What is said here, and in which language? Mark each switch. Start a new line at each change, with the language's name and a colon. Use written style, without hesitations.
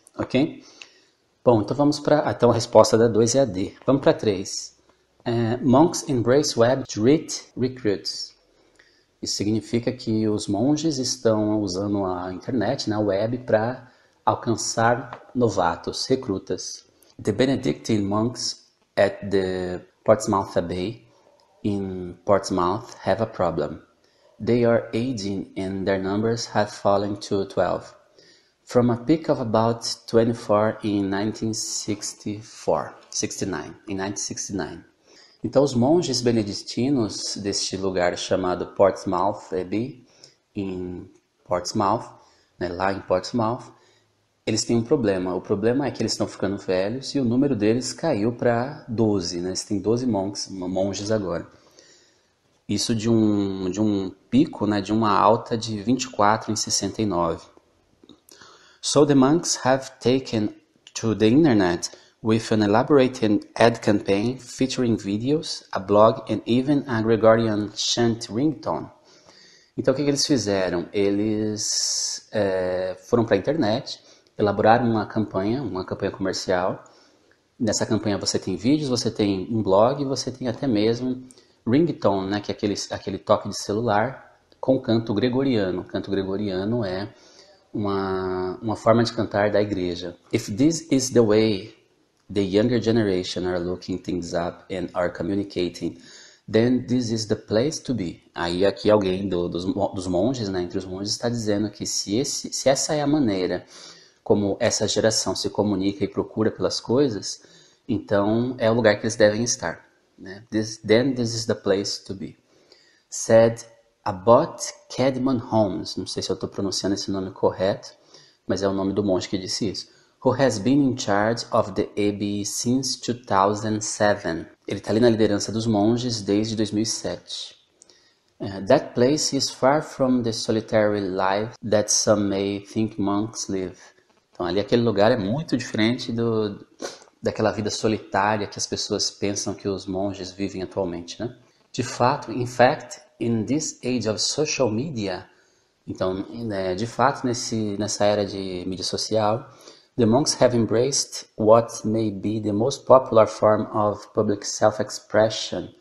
Portuguese: Ok? Bom, então vamos para... Então a resposta da 2 é a D. Vamos para a 3.
English: Monks embrace web to recruits.
Portuguese: Isso significa que os monges estão usando a internet, a web, para alcançar novatos, recrutas.
English: The Benedictine monks at the Portsmouth Abbey in Portsmouth have a problem. They are aging and their numbers have fallen to 12, from a peak of about 24 in 1969.
Portuguese: Então, os monges beneditinos deste lugar chamado Portsmouth Abbey, em Portsmouth, lá em Portsmouth, eles têm um problema. O problema é que eles estão ficando velhos e o número deles caiu para 12. Eles têm 12 monges agora. Isso de um pico, de uma alta de 24 em 69.
English: So the monks have taken to the internet with an elaborate ad campaign featuring videos, a blog and even a Gregorian chant ringtone.
Portuguese: Então o que eles fizeram? Eles foram para a internet, elaboraram uma campanha comercial. Nessa campanha você tem vídeos, você tem um blog, você tem até mesmo ringtone, que é aquele toque de celular com canto gregoriano. O canto gregoriano é uma forma de cantar da igreja.
English: If this is the way the younger generation are looking things up and are communicating, then this is the place to be.
Portuguese: Aí aqui alguém dos monges, entre os monges, está dizendo que se essa é a maneira como essa geração se comunica e procura pelas coisas, então é o lugar que eles devem estar.
English: Then this is the place to be. Said Abbot Cadman Holmes,
Portuguese: não sei se eu estou pronunciando esse nome correto, mas é o nome do monge que disse isso,
English: who has been in charge of the Abbey since 2007.
Portuguese: Ele está ali na liderança dos monges desde 2007.
English: That place is far from the solitary life that some may think monks live.
Portuguese: Então ali aquele lugar é muito diferente daquela vida solitária que as pessoas pensam que os monges vivem atualmente, De fato,
English: in fact, in this age of social media,
Portuguese: então, de fato, nessa era de mídia social,
English: the monks have embraced what may be the most popular form of public self-expression.